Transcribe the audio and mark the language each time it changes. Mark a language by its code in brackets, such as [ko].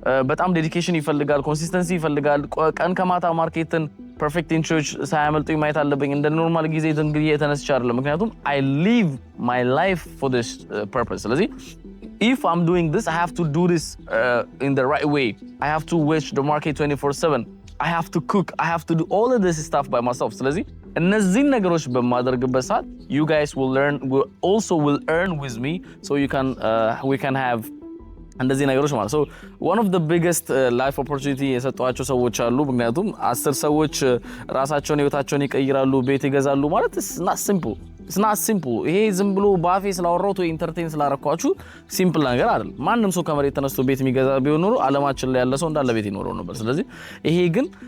[am] በጣም ዴዲኬሽን ይፈልጋል፣ ኮንሲስተንሲ ይፈልጋል። ቀን ከማታ ማርኬትን ፐርፌክት ኢንትሮች ሳያመልጡኝ ማየት አለብኝ። እንደ ኖርማል ጊዜ እንግዲህ የተነስቻ አይደለም። ምክንያቱም [en] I live my life for this purpose። [am] ስለዚህ [en] if I'm doing this I have to do this in the right way. I have to watch the market 24/7. I have to cook. I have to do all of this stuff by myself. [am] ስለዚህ እነዚህን ነገሮች በማድረግበት ሰዓት [en] you guys will earn with me so we can have [am] እንደዚህ ነገሮች ማለት [en] so one of the biggest life opportunity [am] የሰጧቸው ሰዎች አሉ። ምክንያቱም 10 ሰዎች ራሳቸውን ህይወታቸውን ይቀይራሉ ቤት ይገዛሉ ማለት [en] it's not simple [am] ይሄ ዝም ብሎ ባፌ ስላወራሁት ወይ ኢንተርቴይን ስላረኳችሁ ሲምፕል ነገር አይደል። ማንንም ሰው ከመሬት ተነስቶ ቤት የሚገዛ ቢሆን ኖሮ ዓለማችን ላይ ያለ ሰው እንዳለ ቤት ይኖረው ነበር። ስለዚህ ይሄ ግን